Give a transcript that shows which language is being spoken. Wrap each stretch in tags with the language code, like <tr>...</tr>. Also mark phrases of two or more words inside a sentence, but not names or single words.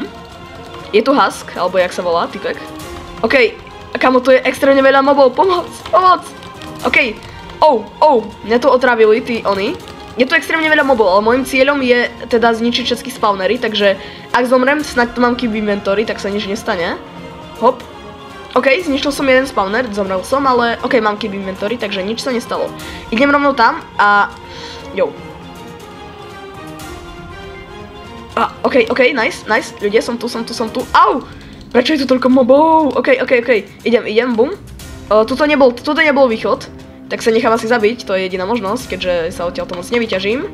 <sk>Je tu husk, alebo jak sa volá, typek. OK, kamo, tu je extrémne veľa mobov, pomoc. OK, mňa tu otravili oni. Je tu extrémne veľa mobov, ale môjim cieľom je teda zničiť všetky spawnery, takže ak zomrem, snáď tu mám</sk> <en>keep inventory,</en> <sk>tak sa nič nestane. Hop. OK, zničil som jeden spawner, zomrel som, ale OK, mám</sk> <en>keep inventory,</en> <sk>takže nič sa nestalo. Idem rovnou tam a... Jo.</sk> <en>OK, nice,</en> <sk>ľudia, som tu. Au! Prečo je tu toľko mobov? OK, idem, bum. Tuto nebol východ, tak sa nechám asi zabiť, to je jediná možnosť, keďže sa odtiaľ to moc nevyťažím.</sk>